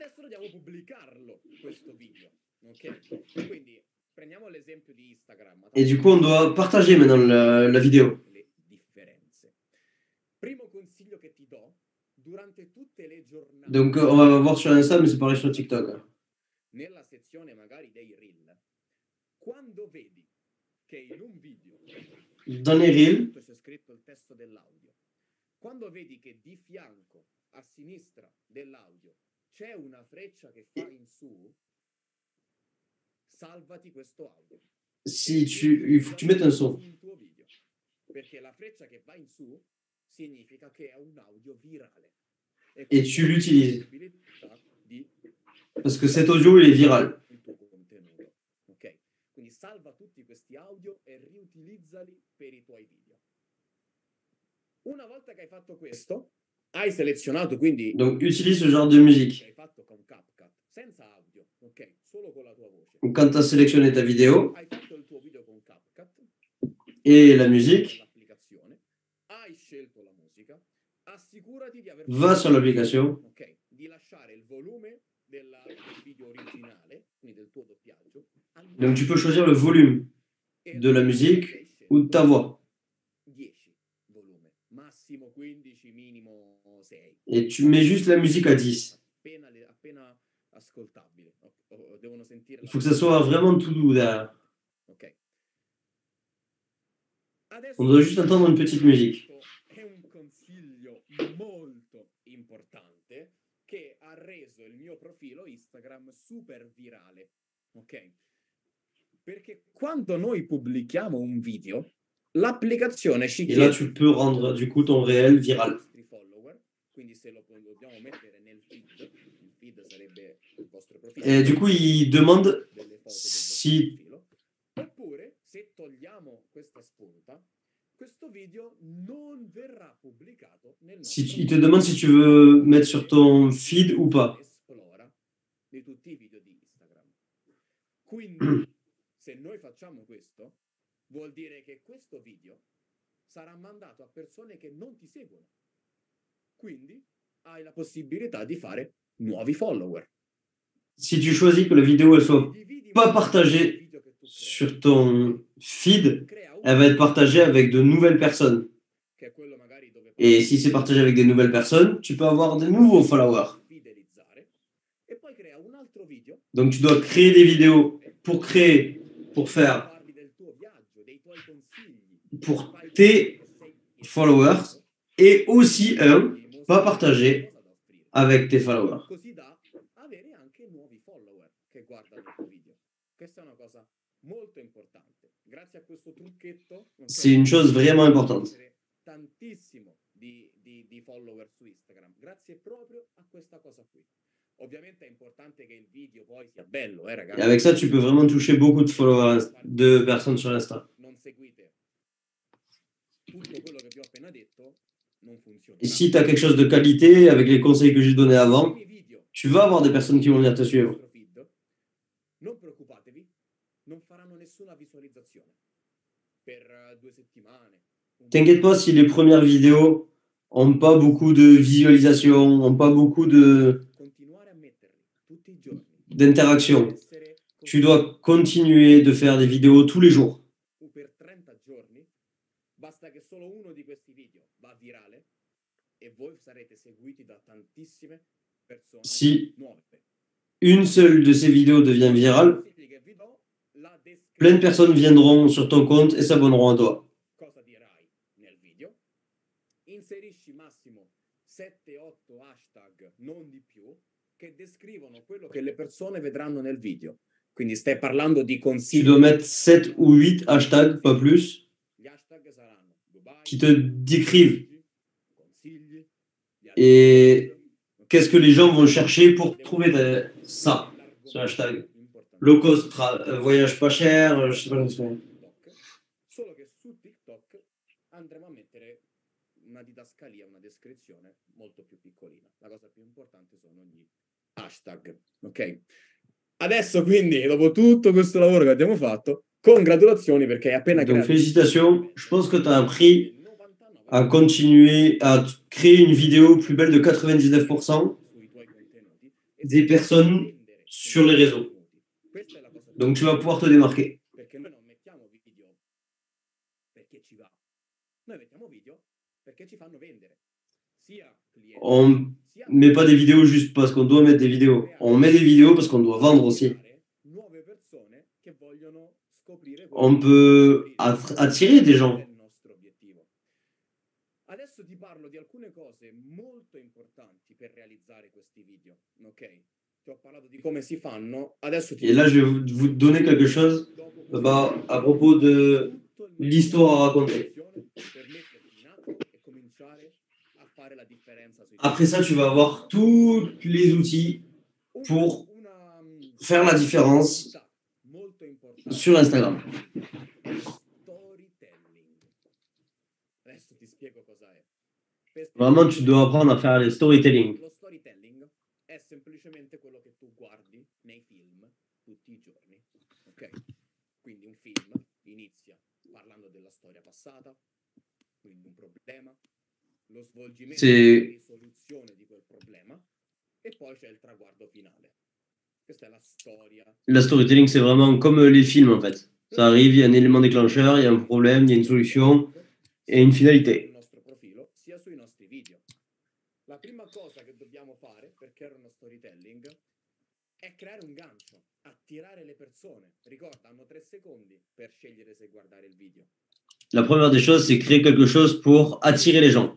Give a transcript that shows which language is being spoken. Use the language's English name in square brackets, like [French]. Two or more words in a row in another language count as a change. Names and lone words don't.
[French] Et du coup, on doit partager maintenant la vidéo. Donc, on va voir sur Insta, mais c'est pareil sur TikTok. Dans les reels, [Italian] quando vedi che di fianco a sinistra dell'audio c'è una freccia che fa in su, salvati questo audio. [French] Si il faut que tu mettes un son. [Italian] Perché la freccia che va in su significa che è un audio virale. [French] Et tu l'utilises. Parce que cet audio, il est viral. [Italian] Ok, quindi salva tutti questi audio e riutilizzali per i tuoi video. Una volta che hai fatto questo, hai selezionato quindi. [French] Donc, utilise ce genre de musique. [Italian] Hai fatto con CapCut, senza audio, ok, solo con la tua voce. [French] Quand tu as sélectionné ta vidéo [Italian] Hai fatto il tuo video con CapCut [French] et la musique, [Italian] hai scelto la musica, assicurati di aver [French] va sur l'application. [Italian] Ok, di lasciare il volume del video originale, quindi del tuo doppiaggio. [French] Donc, tu peux choisir le volume de la musique ou de ta voix. 10 volume, [Italian] massimo 15, minimo 6. [French] Et tu mets juste la musique à 10. [Italian] Appena ascoltabile. Devono sentire. [French] Il faut que ça soit vraiment tout doux derrière. Ok. On doit juste entendre une petite musique. [Italian] È un consiglio molto importante che ha reso il mio profilo Instagram super virale, ok? Perché quando noi pubblichiamo un video, l'applicazione ci [French] Et là, [Italian] chiede [French] tu peux rendre du coup ton réel viral. Et du coup, il demande si [Italian] Oppure, se togliamo questa spunta, questo video non verrà pubblicato nel nostro [French] il te demande si tu veux mettre sur ton feed ou pas. [Italian] Esplora di tutti i video di Instagram. Quindi, se noi facciamo questo, vuol dire che questo video sarà mandato a persone che non ti seguono. Quindi hai la possibilità di fare nuovi follower. [French] Si tu choisis que la vidéo elle soit pas partagée sur ton feed, elle va être partagée avec de nouvelles personnes. Et si c'est partagé avec des nouvelles personnes, tu peux avoir de nouveaux followers. Donc tu dois créer des vidéos pour faire pour tes followers et aussi pas partagé avec tes followers. C'est une chose vraiment importante. [Italian] Di follower su Instagram, grazie proprio a questa cosa qui. Ovviamente è importante che il video poi sia bello, ragazzi. [French] Et avec ça, tu peux vraiment toucher beaucoup de followers, de personnes sur Insta. [Italian] Non seguite tutto quello che vi ho appena detto, non funziona. [French] Et si tu as quelque chose de qualité, avec les conseils que j'ai donnés avant, tu vas avoir des personnes qui vont venir te suivre. [Italian] Non preoccupatevi, non faranno nessuna visualizzazione per 2 settimane. [French] T'inquiète pas si les premières vidéos n'ont pas beaucoup de visualisation, n'ont pas beaucoup d'interaction. Tu dois continuer de faire des vidéos tous les jours. Si une seule de ces vidéos devient virale, plein de personnes viendront sur ton compte et s'abonneront à toi. [Italian] Inserisci massimo 7-8 hashtag, non di più, che descrivono quello che le persone vedranno nel video. Quindi stai parlando di consigli. [French] Tu dois mettre 7 ou 8 hashtags, pas plus, qui te décrivent. Et qu'est-ce que les gens vont chercher pour trouver ça, ce hashtag. [English] Low cost, [French] voyage pas cher, je sais pas comment [Italian] Solo che su TikTok andremo a mettere una didascalia, una descrizione molto più piccolina. La cosa più importante sono gli hashtag, ok? Adesso quindi, dopo tutto questo lavoro che abbiamo fatto, congratulazioni perché hai appena [French] Donc félicitations, je pense que tu as appris à continuer à créer une vidéo plus belle de 99% des personnes sur les réseaux. Donc tu vas pouvoir te démarquer. On met pas des vidéos juste parce qu'on doit mettre des vidéos. On met des vidéos parce qu'on doit vendre aussi. On peut attirer des gens. [Italian] Adesso ti parlo di alcune cose molto importanti per realizzare questi video, ok? Ti ho parlato di come si fanno, adesso ti... [French] Et là, je vais vous donner quelque chose à propos de l'histoire à raconter. Après ça, tu vas avoir tous les outils pour faire la différence sur Instagram. Vraiment, tu dois apprendre à faire le storytelling. [Italian] Lo storytelling è semplicemente quello che tu guardi nei film tutti i giorni, ok? Quindi un film inizia parlando della storia passata, quindi un problema, lo svolgimento e la risoluzione di quel problema e poi c'è il traguardo finale. Questa è la storia. [French] La storytelling, c'est vraiment comme les films en fait. Ça arrive, il y a un élément déclencheur, il y a un problème, il y a une solution et une finalité. [Italian] Sia sui nostri video. La prima cosa che dobbiamo fare per creare uno storytelling è creare un gancio, attirare le persone. Ricorda, hanno 3 secondi per scegliere se guardare il video. [French] La première des choses, c'est créer quelque chose pour attirer les gens.